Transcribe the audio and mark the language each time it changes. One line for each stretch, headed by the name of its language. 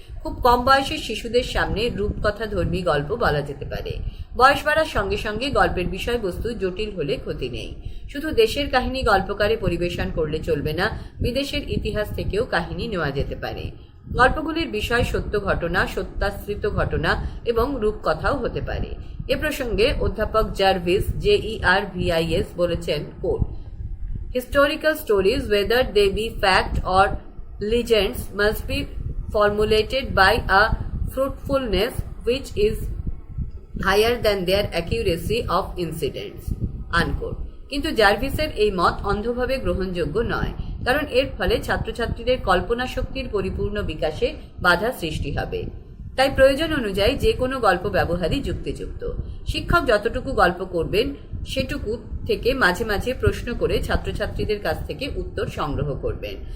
Bangla: খুব কম বয়সের শিশুদের সামনে রূপকথাধর্মী গল্প বলা যেতে পারে। বয়স বাড়ার সঙ্গে সঙ্গে গল্পের বিষয়বস্তু জটিল হলে ক্ষতি নেই। শুধু দেশের কাহিনী গল্পকারে পরিবেশন করলে চলবে না, বিদেশের ইতিহাস থেকেও কাহিনী নেওয়া যেতে পারে। গল্পগুলির বিষয় সত্য ঘটনা, সত্যাশ্রিত ঘটনা এবং রূপকথাও হতে পারে। এ প্রসঙ্গে অধ্যাপক জার্ভিস JERVIS বলেছেন, coat,
English: historical stories, whether they be fact or legends, must be formulated by a fruitfulness which is higher than their accuracy of incidents, unquote।
Bangla: কিন্তু জার্ভিসের এই মত অন্ধভাবে গ্রহণযোগ্য নয়, কারণ এর ফলে ছাত্রছাত্রীদের কল্পনা শক্তির পরিপূর্ণ বিকাশে বাধা সৃষ্টি হবে। তাই প্রয়োজন অনুযায়ী যে কোনো গল্প ব্যবহারই যুক্তিযুক্ত। শিক্ষক যতটুকু গল্প করবেন সেটুকু থেকে মাঝে মাঝে প্রশ্ন করে ছাত্রছাত্রীদের কাছ থেকে উত্তর সংগ্রহ করবেন।